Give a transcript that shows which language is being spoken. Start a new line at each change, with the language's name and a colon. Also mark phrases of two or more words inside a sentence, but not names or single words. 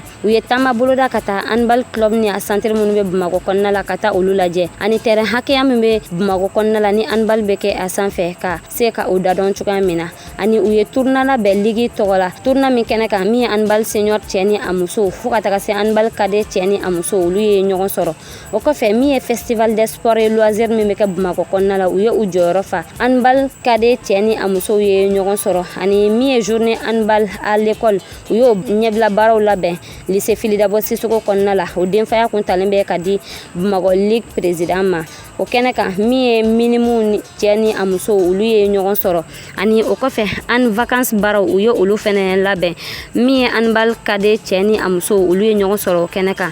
Bambara: U ye taama boloda ka taa handball club ni a centre minnu bɛ Bamako kɔnɔna la ka taa olu lajɛ ani terrain hakɛya min bɛ Bamako kɔnɔna la ni handball bɛ kɛ a sanfɛ ka se ka o dadɔn cogoya min na. Ani u ye tournoi labɛn ligue tɔgɔ la tournoi min kɛnɛ kan min ye
French: handball senior
Bambara: cɛ ni a muso fo ka taga se
French: handball cadet
Bambara: cɛ ni a muso olu ye ɲɔgɔn sɔrɔ. O kɔfɛ min ye festival des sports et loisirs min bɛ kɛ Bamako kɔnɔna la u ye u jɔyɔrɔ fa
French: handball cadet
Bambara: cɛ ni a muso ye ɲɔgɔn sɔrɔ ani min ye journée handball à l'école u y'o ɲɛbila baaraw labɛn lycée Filidabo Sisoko kɔnɔna la o denfaya kun talen bɛ ka di Bamako Ligue président ma. O kɛnɛ kan min ye minimum cɛ ni a muso olu ye ɲɔgɔn sɔrɔ ani o kɔfɛ an vacances baaraw u ye olu fɛnɛ labɛn min ye
French: handball cadet
Bambara: cɛ ni a muso olu ye ɲɔgɔn sɔrɔ o kɛnɛ kan.